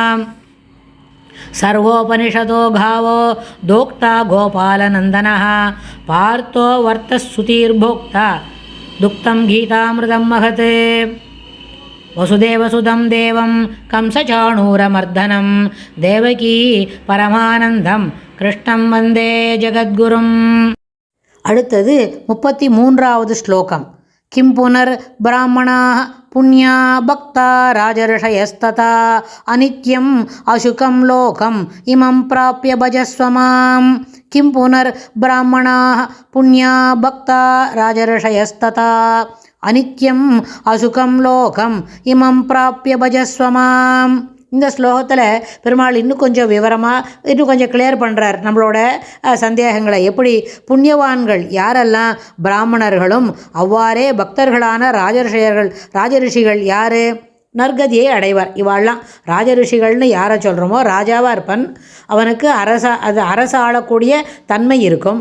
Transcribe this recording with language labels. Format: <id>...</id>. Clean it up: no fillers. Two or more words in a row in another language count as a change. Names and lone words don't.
<sa>सर्वोपनिषदो गावो दोक्ता गोपालनन्दनः पार्थो वर्तस्सुतिर्भोक्ता दुक्तं गीतामृतं महत्। वसुदेवसुतं देवं कंसचाणूरमर्दनं देवकी परमानन्दं कृष्णं वन्दे जगद्गुरुम्।</sa> <ta>அடுத்தது 33வது ஸ்லோகம்.</ta> <sa>किं पुनर्ब्राह्मणाः पुण्या भक्ता राजर्षयस्तथा अनित्यम् अशुकं लोकम् इमं प्राप्य भजस्व मां। किं पुनर्ब्राह्मणाः पुण्या भक्ता राजर्षयस्तथा अनित्यम् अशुकं लोकम् इमं प्राप्य भजस्व मां.</sa> <ta>இந்த ஸ்லோகத்தில் பெருமாள் இன்னும் கொஞ்சம் விவரமாக இன்னும் கொஞ்சம் கிளியர் பண்ணுறார் நம்மளோட சந்தேகங்களை. எப்படி புண்ணியவான்கள் யாரெல்லாம் பிராமணர்களும் அவ்வாறே பக்தர்களான ராஜரிஷிகள் யார் நற்கதியை அடைவார். இவாள்லாம் ராஜரிஷிகள்னு யாரை சொல்கிறோமோ ராஜாவாக இருப்பன், அவனுக்கு அரசு ஆளக்கூடிய தன்மை இருக்கும்.</ta>